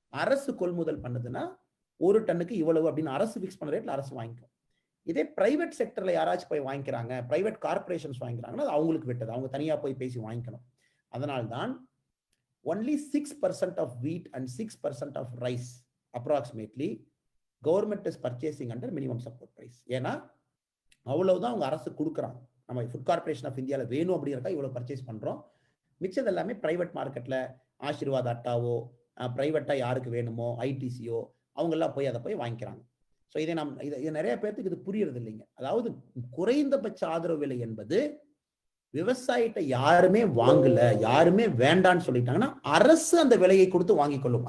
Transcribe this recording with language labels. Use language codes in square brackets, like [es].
[ta] அரசு கொள்முதல் பண்ணுதுன்னா 1 டன்னுக்கு இவ்வளவு அப்படின்னு அரசு ஃபிக்ஸ் பண்ண ரேட்ல அரசு வாங்கிக்கும். இதே பிரைவேட் செக்டர்ல யாராச்சும் போய் வாங்கிக்கிறாங்க, பிரைவேட் கார்பரேஷன்ஸ் வாங்கிக்கிறாங்கன்னா அது அவங்களுக்கு விட்டது, அவங்க தனியா போய் பேசி வாங்கிக்கணும். அதனால்தான் [en] only 6% of wheat and 6% of rice approximately government is purchasing under minimum support price. [ta] ஏன்னா அவ்வளவுதான் அவங்க அரசு கொடுக்குறாங்க. நம்ம ஃபுட் கார்பரேஷன் ஆஃப் இந்தியாவில் வேணும் அப்படிங்கிறக்கா இவ்வளவு பர்ச்சேஸ் பண்றோம். மிச்சது எல்லாமே பிரைவேட் மார்க்கெட்ல ஆசீர்வாத் அட்டாவோ, பிரைவேட்டா யாருக்கு வேணுமோ ஐடிசியோ அவங்க எல்லாம் போய் அதை போய் வாங்கிக்கிறாங்க. ஸோ இதை நிறைய பேர்த்துக்கு இது புரியறது இல்லைங்க. அதாவது குறைந்தபட்ச ஆதரவு விலை என்பது விவசாயிட்ட யாருமே வாங்கல, யாருமே வேண்டான்னு சொல்லிட்டாங்கன்னா அரசு அந்த விலையை கொடுத்து வாங்கிக் கொள்ளும்.